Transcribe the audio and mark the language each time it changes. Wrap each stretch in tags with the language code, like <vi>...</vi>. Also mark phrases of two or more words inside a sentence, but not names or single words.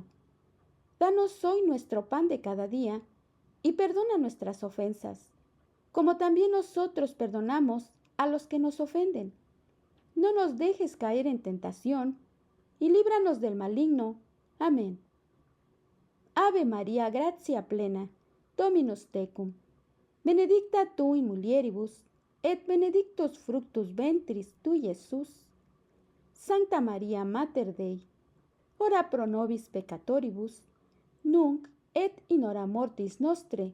<es>Danos hoy nuestro pan de cada día, y perdona nuestras ofensas, como también nosotros perdonamos a los que nos ofenden. No nos dejes caer en tentación, y líbranos del maligno. Amén.</es> <la>Ave María, gratia plena, Dominus tecum. Benedicta tu in mulieribus, et benedictus fructus ventris tui, Jesús. Sancta Maria Mater Dei, ora pro nobis peccatoribus, nunc et in hora mortis nostre.</la>